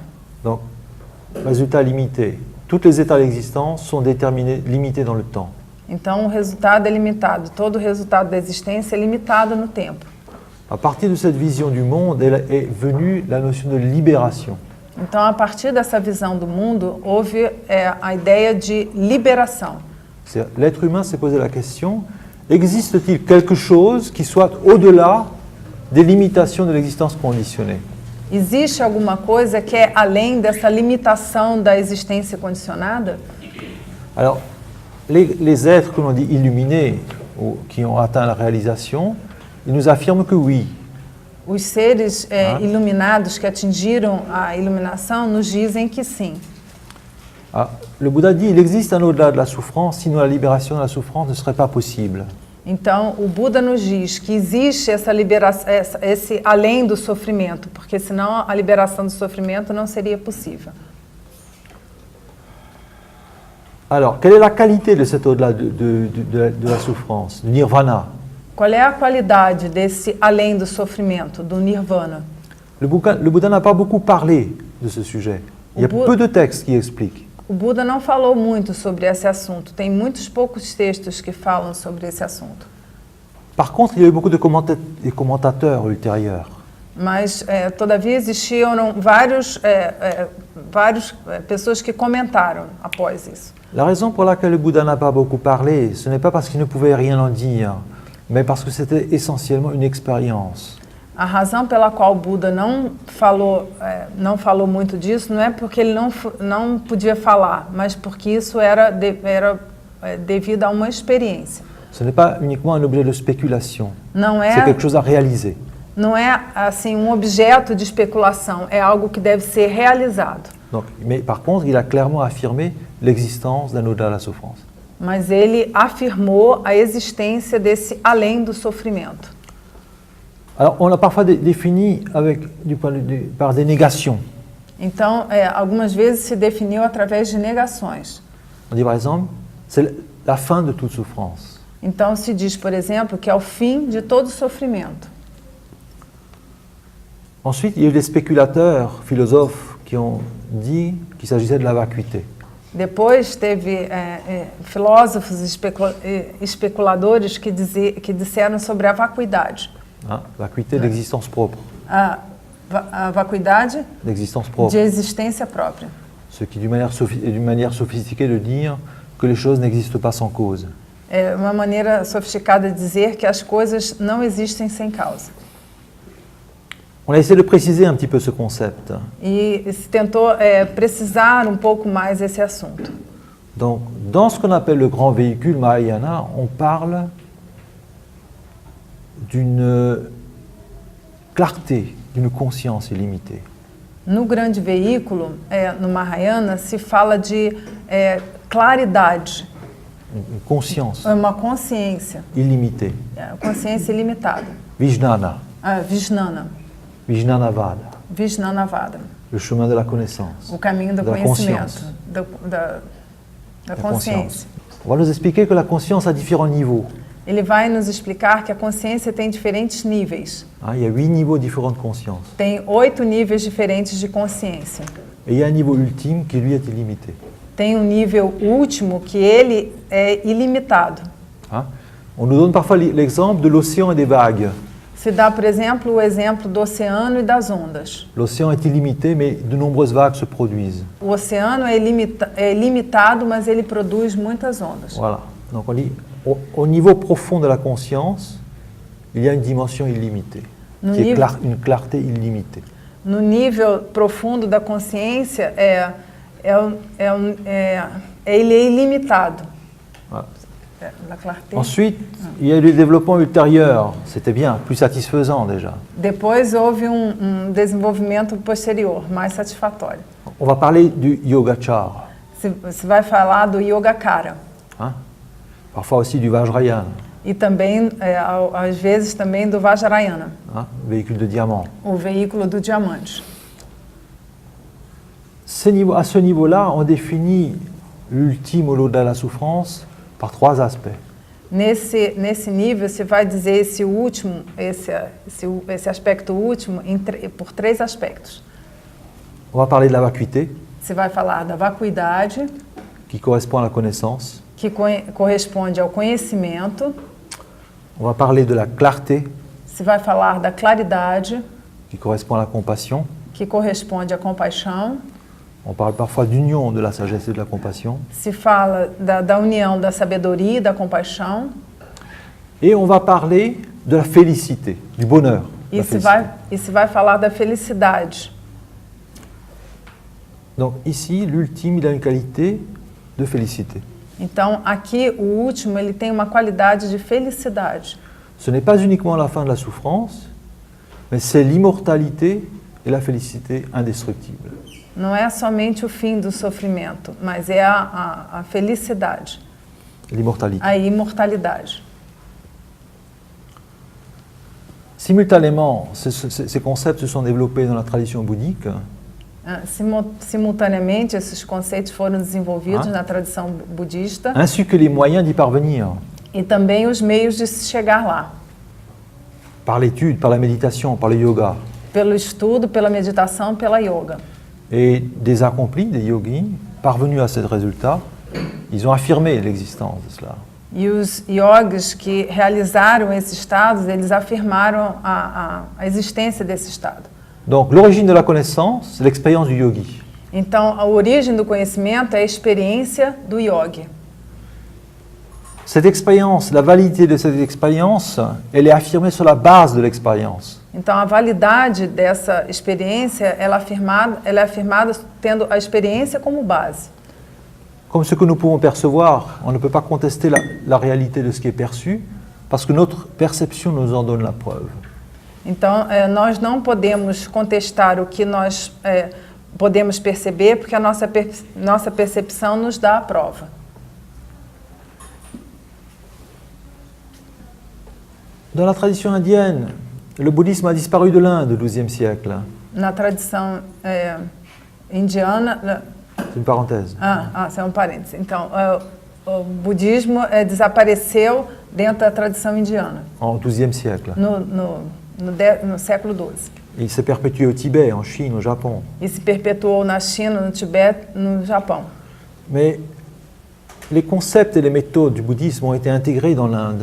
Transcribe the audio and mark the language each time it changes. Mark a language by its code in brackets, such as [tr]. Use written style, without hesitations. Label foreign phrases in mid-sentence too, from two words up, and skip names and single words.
[fr] Donc, résultat limité. Tous les états d'existence sont déterminés, limités dans le temps. [pt] Então, o resultado é limitado. Todo o resultado da existência é limitado no tempo. [fr] À partir de cette vision du monde, est venue la notion de libération. [pt] Então, a partir dessa visão do mundo, houve a ideia de liberação. [fr] L'être humain s'est posé la question, existe-t-il quelque chose qui soit au-delà des limitations de l'existence conditionnée? [pt] Existe alguma coisa que é além dessa limitação da existência condicionada? [fr] Alors, les êtres que l'on dit illuminés, ou qui ont atteint la réalisation, ils nous affirment que oui. [pt] Os seres iluminados que atingiram a iluminação nos dizem que sim. [fr] Le Bouddha dit il existe un au-delà de la souffrance, sinon la libération de la souffrance ne serait pas possible. [pt] Então, o Buda nos diz que existe essa liberação, esse além do sofrimento, porque senão a liberação do sofrimento não seria possível. [fr] Alors, quelle est la qualité de cet au-delà de la souffrance, du nirvana? [pt] Qual é a qualidade desse além do sofrimento, do nirvana? [fr] Le Bouddha n'a pas beaucoup parlé de ce sujet. Il y a peu de textes qui expliquent. [pt] O Buda não falou muito sobre esse assunto. Tem poucos textos que falam sobre esse assunto. [fr] Par contre, il y a eu beaucoup de commentateurs ultérieurs. [pt] Mas, todavia, existiam várias pessoas que comentaram após isso. [fr] La raison pour laquelle le Bouddha n'a pas beaucoup parlé, ce n'est pas parce qu'il ne pouvait rien en dire, mais parce que c'était essentiellement une expérience. [pt] A razão pela qual o Buda não falou muito disso não é porque ele não podia falar, mas porque isso era devido a uma experiência. [fr] Ce n'est pas uniquement un objet de spéculation, [pt] Não [fr] c'est [pt] é, [fr] quelque chose à réaliser. [pt] não é assim um objeto de especulação, é algo que deve ser realizado. [fr] Donc, mais par contre, il a clairement affirmé l'existence d'un au-delà de la souffrance. [pt] Mas ele afirmou a existência desse além do sofrimento. [fr] Alors, on l'a parfois défini par des négations. [pt] Então, algumas vezes se definiu através de negações. [fr] On dit par exemple, c'est la fin de toute souffrance. [pt] Então, se diz, por exemplo, que é o fim de todo sofrimento. [fr] Ensuite, il y a eu des spéculateurs, philosophes, qui ont dit qu'il s'agissait de la vacuité. [pt] Depois teve filósofos especuladores que disseram sobre a vacuidade. [fr] Hein? Vacuité d'existence propre. [pt] A vacuidade [fr] D'existence propre. [pt] de existência própria. [fr] Ce qui est d'une manière sophistiquée de dire que les choses n'existent pas sans cause. [pt] É uma maneira sofisticada de dizer que as coisas não existem sem causa. [fr] On a essayé de préciser un petit peu ce concept. [pt] E se tentou precisar um pouco mais esse assunto. [fr] Donc, dans ce qu'on appelle le grand véhicule Mahayana, on parle d'une clarté, d'une conscience illimitée. [pt] No grande veículo, no Mahayana, se fala de claridade, [fr] Une conscience [pt] uma consciência, [fr] illimitée. [pt] consciência ilimitada. [fr] Vijnana, [pt] Vijnana, [fr] Vijnanavada, [pt] Vijnanavada, [fr] le chemin de la connaissance, [pt] o caminho do da conhecimento, [fr] conscience. [pt] da [fr] La [pt] consciência. [fr] On va nous expliquer que la conscience a différents niveaux. [pt] Ele vai nos explicar que a consciência tem diferentes níveis. [fr] Hein, il y a 8 niveaux différents de conscience. [pt] Tem 8 níveis diferentes de consciência. [fr] Et il y a un niveau ultime qui, lui, est illimité. [pt] Tem um nível último que ele é ilimitado. [fr] Hein? On nous donne parfois l'exemple de l'océan et des vagues. [pt] Se dá, por exemplo, o exemplo do oceano e das ondas. [fr] L'océan est illimité, mais de nombreuses vagues se produisent. [pt] O oceano é limitado, mas ele produz muitas ondas. [fr] Voilà. Donc on dit, au niveau profond de la conscience, il y a une dimension illimitée, [pt] No [fr] qui est [pt] nível, [fr] une clarté illimitée. [pt] no nível profundo da consciência, ele é ilimitado. [fr] Voilà. La clarté. Ensuite, il y a eu le développement ultérieur. C'était bien, plus satisfaisant déjà. [pt] Depois houve desenvolvimento posterior, mais satisfatório. [fr] On va parler du Yogacara, [pt] Você vai falar do Yogacara [fr] hein? Parfois aussi du Vajrayana, [pt] e também, às vezes, também do Vajrayana, [fr] hein? Véhicule de diamant. [pt] o veículo do diamante. [fr] À ce niveau-là, on définit l'ultime au-delà de la souffrance par 3 aspects. [pt] Nesse nível, você vai dizer esse último, esse aspecto último por 3 aspectos. [fr] On va parler de la vacuité, [pt] Você vai falar da vacuidade, [fr] qui correspond à la connaissance. [pt] que corresponde ao conhecimento. [fr] On va parler de la clarté, [pt] Você vai falar da claridade, [fr] qui correspond à la compassion. [pt] que corresponde à compaixão. [fr] On parle parfois d'union de la sagesse et de la compassion. [pt] Se fala da união da sabedoria e da compaixão. [fr] Et on va parler de la félicité, du bonheur. [pt] E se vai falar da felicidade. [fr] Donc ici, l'ultime, il a une qualité de félicité. [pt] Então, aqui, o último, ele tem uma qualidade de felicidade. [fr] Ce n'est pas uniquement la fin de la souffrance, mais c'est l'immortalité et la félicité indestructible. [pt] Não é somente o fim do sofrimento, mas é a felicidade, [fr] L'immortalité. [pt] a imortalidade. [fr] Simultanément, ces concepts se sont développés dans la tradition bouddhique. [pt] Simultaneamente, esses conceitos foram desenvolvidos na tradição budista [fr] ainsi que les moyens d'y parvenir, [pt] e também os meios de se chegar lá, [fr] par l'étude, par la méditation, par le yoga. [pt] pelo estudo, pela meditação, pela yoga. [fr] Et des accomplis, des yogis, parvenus à ce résultat, ils ont affirmé l'existence de cela. [pt] E os yogis que realizaram esses estados, eles afirmaram a existência desse estado. [fr] Donc l'origine de la connaissance, c'est l'expérience du yogi. [pt] Então, a origem do conhecimento é a experiência do yogi. [fr] Cette expérience, la validité de cette expérience, elle est affirmée sur la base de l'expérience. [pt] Então, a validade dessa experiência, ela é afirmada tendo a experiência como base. [fr] comme ce que nous pouvons percevoir, on ne peut pas contester la réalité de ce qui est perçu, parce que notre perception nous en donne la preuve. [pt] Então, nós não podemos contestar o que nós podemos perceber, porque a nossa percepção nos dá a prova. [fr] Dans la tradition indienne, le bouddhisme a disparu de l'Inde au XIIe siècle. [pt] Na tradição indiana... [fr] C'est une parenthèse. [pt] C'est um parênteses. Então, o budismo desapareceu dentro da tradição indiana. [fr] En XIIe siècle. [pt] No século XII. [fr] Il s'est perpétué au Tibet, en Chine, au Japon. [pt] E se perpetuou na China, no Tibete, no Japão. [fr] Mais les concepts et les méthodes du bouddhisme ont été intégrés dans l'Inde.